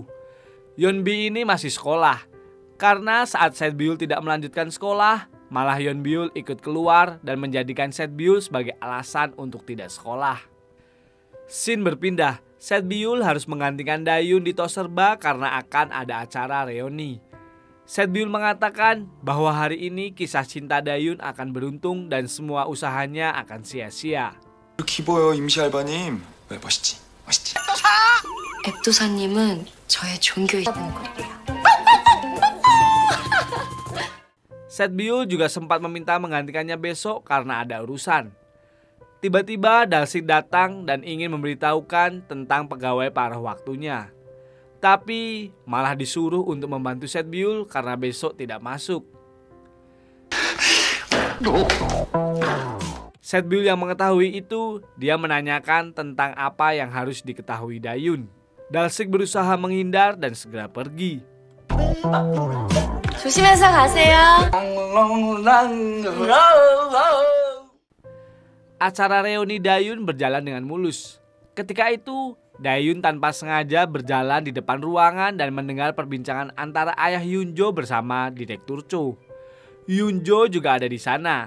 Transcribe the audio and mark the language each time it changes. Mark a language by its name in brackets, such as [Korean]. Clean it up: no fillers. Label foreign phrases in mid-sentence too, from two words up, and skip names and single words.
[Indonesian] Yeonbi ini masih sekolah. Karena saat Setbiul tidak melanjutkan sekolah, malah Yeonbiul ikut keluar dan menjadikan Setbiul sebagai alasan untuk tidak sekolah. Scene berpindah. Setbiul harus menggantikan Dayun di tos serba karena akan ada acara reuni. Setbiul mengatakan bahwa hari ini kisah cinta Dayun akan beruntung dan semua usahanya akan sia-sia. [Korean] 기뻐요, 임시 알바님. 왜 멋있지? 앱도사님은 저의 종교이다 보는 거예요. [Indonesian] Setbiul juga sempat meminta menggantikannya besok karena ada urusan. Tiba-tiba Dalsik datang dan ingin memberitahukan tentang pegawai paruh waktunya. Tapi malah disuruh untuk membantu Setbiul karena besok tidak masuk. Setbyul yang mengetahui itu, dia menanyakan tentang apa yang harus diketahui Dayun. Dalsik berusaha menghindar dan segera pergi. [Korean] 조심해서 가세요. [Indonesian] Acara reuni Dayun berjalan dengan mulus. Ketika itu, Dayun tanpa sengaja berjalan di depan ruangan dan mendengar perbincangan antara ayah Yunjo bersama Direktur Cho. Yunjo juga ada di sana.